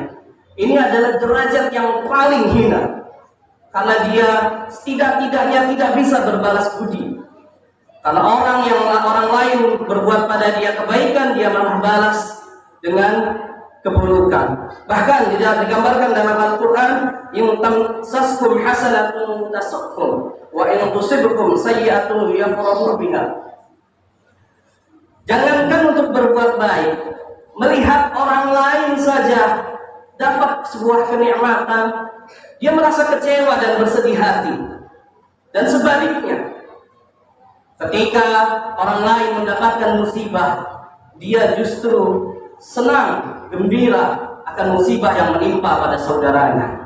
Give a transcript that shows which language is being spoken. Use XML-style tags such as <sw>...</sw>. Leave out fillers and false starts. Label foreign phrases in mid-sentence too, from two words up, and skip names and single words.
<id>Ini adalah derajat yang paling hina, karena dia setidak-tidaknya tidak bisa berbalas budi. Kalau orang lain berbuat pada dia kebaikan, dia malah balas dengan keburukan. Bahkan digambarkan dalam Al-Quran,</id> <ar>إن تمسسكم حسنة تسؤهم وإن تصبكم سيئة يفرحوا بها.</ar> <id>Jangankan untuk berbuat baik, melihat orang lain saja dapat sebuah kenikmatan, dia merasa kecewa dan bersedih hati. Dan sebaliknya, ketika orang lain mendapatkan musibah, dia justru senang, gembira akan musibah yang menimpa pada saudaranya.</id>